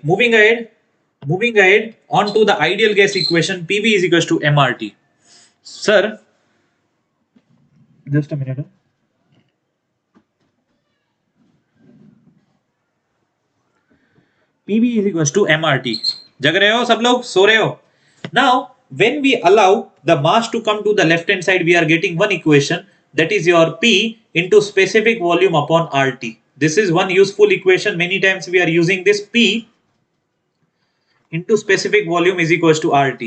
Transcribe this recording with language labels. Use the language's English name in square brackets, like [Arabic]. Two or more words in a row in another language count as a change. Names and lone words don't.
[English] Moving ahead on to the ideal gas equation. PV is equals to MRT. Sir, Just a minute. PV is equals to MRT. [Hindi] जग रहे हो सब लोग, सो रहे हो? [English] Now, when we allow the mass to come to the left hand side, we are getting one equation, that is your P into specific volume upon RT. This is one useful equation. Many times we are using this P into specific volume is equals to RT.